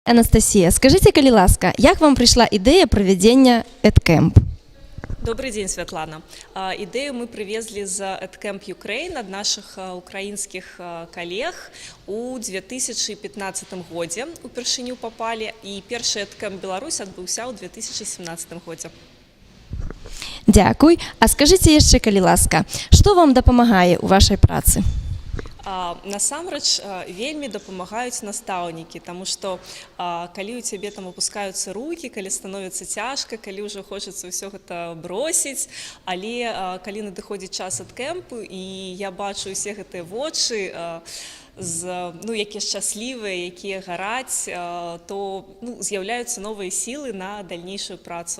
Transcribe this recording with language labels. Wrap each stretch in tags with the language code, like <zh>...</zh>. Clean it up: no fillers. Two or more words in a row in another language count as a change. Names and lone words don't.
<uk>Анастасія, скажите, коли ласка, як вам прийшла ідея проведення EdCamp?</uk> <ru>Добрый день, Святлана. Идею мы привезли из EdCamp Ukraine от наших украинских коллег у 2015 году. Упершыню попали, и первый EdCamp Беларусь отбылся у 2017 году.</ru> <uk>Дякую.</uk> <be>А скажите яшчэ, калі ласка, што вам дапамагае ў вашай працы? Насамрэч вельмі дапамагаюць настаўнікі, таму што калі ў цябе там опускаюцца рукі, калі становіцца цяжка, калі ўжо хочацца ўсё гэта бросіць, але калі надыходзіць час EdCamp і я бачу ўсе гэтыя вочы, якія шчаслівыя, якія гараць, то з'яўляюцца новыя сілы на дальнейшую працу.</be>